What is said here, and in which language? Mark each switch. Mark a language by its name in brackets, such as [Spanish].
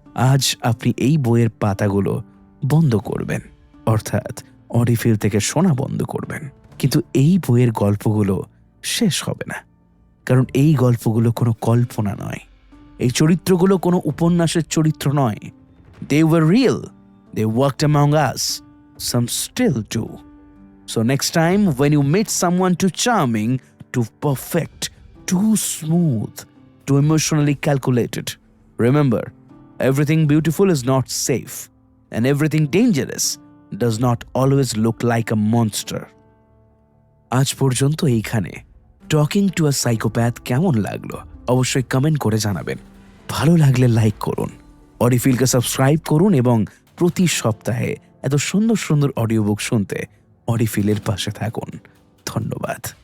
[Bangla] আজ আপনি এই বইয়ের পাতাগুলো বন্ধ করবেন, অর্থাৎ অডিফিল থেকে শোনা বন্ধ করবেন, কিন্তু এই বইয়ের গল্পগুলো শেষ হবে না। কারণ এই গল্পগুলো কোনো কল্পনা নয়, এই চরিত্রগুলো কোনো উপন্যাসের চরিত্র নয়। [English] They were real. They worked among us. Some still do. So next time when you meet someone too charming, too perfect, too smooth, too emotionally calculated, remember, everything beautiful is not safe, and everything dangerous does not always look like a monster. [Bangla] আজ পর্যন্ত এইখানে talking to a psychopath কেমন লাগলো অবশ্যই comment করে জানাবেন। ভালো লাগলে লাইক করুন, অডিফিলকে সাবস্ক্রাইব করুন এবং প্রতি সপ্তাহে এত সুন্দর সুন্দর অডিও বুক শুনতে অডিফিলের পাশে থাকুন। ধন্যবাদ।